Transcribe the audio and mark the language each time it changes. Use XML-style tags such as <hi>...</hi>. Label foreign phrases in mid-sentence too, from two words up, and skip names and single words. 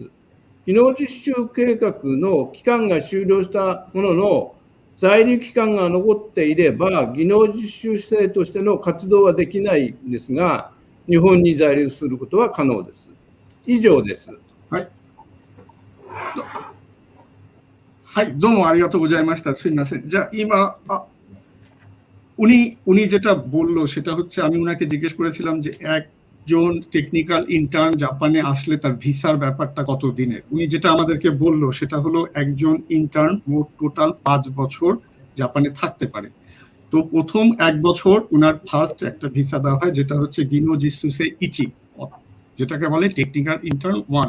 <ja>技能実習計画の期間が終了したものの、在留期間が残っていれば、技能実習生としての活動はできないんですが、日本に在留することは可能です。以上です。はい。はい、どうもありがとうございました。すみません。じゃあ今、</ja> <bn>উনি যেটা বললো সেটা হচ্ছে আমি ওনাকে জিজ্ঞেস করেছিলাম যে একজন</bn> <en>technical intern</en> <bn>জাপানে আসলে তার ভিসার ব্যাপারটা কত দিনের। উনি যেটা আমাদেরকে বললো সেটা হলো একজন ইন্টার্ন মোট টোটাল 5 বছর জাপানে থাকতে পারে। তো প্রথম 1 বছর ওনার ফার্স্ট একটা ভিসা দেওয়া হয়, যেটা হচ্ছে</bn> <ja>技能実習一,</ja> <bn>যেটাকে বলে</bn> <en>technical intern 1.</en>